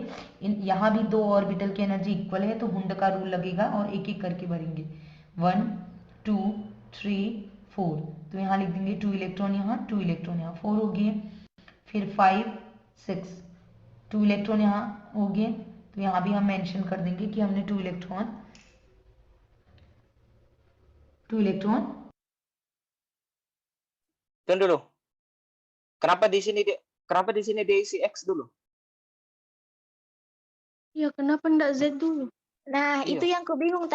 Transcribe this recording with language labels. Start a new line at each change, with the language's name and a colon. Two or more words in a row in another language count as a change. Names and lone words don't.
Hindi: यहाँ भी 2 ऑर्बिटल की एनर्जी इक्वल है तो हुंड का रूल लगेगा और एक एक करके भरेंगे 1 2 3 4। तो यहाँ लिख देंगे 2 इलेक्ट्रॉन यहाँ, 2 इलेक्ट्रॉन यहाँ, 4 हो गए। फिर 5 6, 2 इलेक्ट्रॉन यहाँ हो गए, तो यहाँ भी हम मेंशन कर देंगे कि हमने 2 इलेक्ट्रॉन
Indonesian: Tunggu dulu. Kenapa di sini dia isi X dulu? Ya kenapa ndak Z dulu? Nah, Iya. itu yang aku bingung.